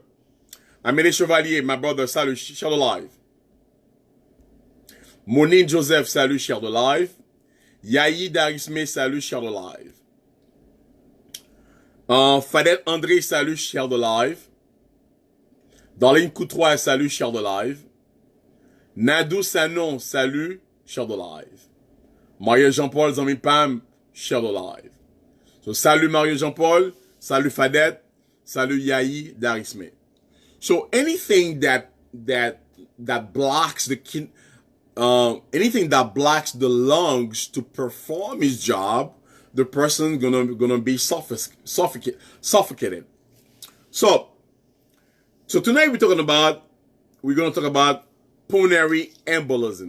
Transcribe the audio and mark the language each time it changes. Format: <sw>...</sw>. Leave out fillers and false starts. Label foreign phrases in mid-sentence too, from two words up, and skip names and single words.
<en>Amélie Chevalier, my brother, salut, share the live. Monine Joseph, salut, share the live. Yahi Darisme, salut, share the live. Fadette André, salut, share the live. Darlene Coutroy, salut, share the live. Nadou Sanon, salut, share the live. Mario Jean-Paul, Zami Pam, share the live. So, salut Mario Jean-Paul, salut Fadette, salut Yahi Darisme. So anything that blocks the anything that blocks the lungs to perform his job, the person gonna be suffocated. So tonight we're gonna talk about pulmonary embolism.</en>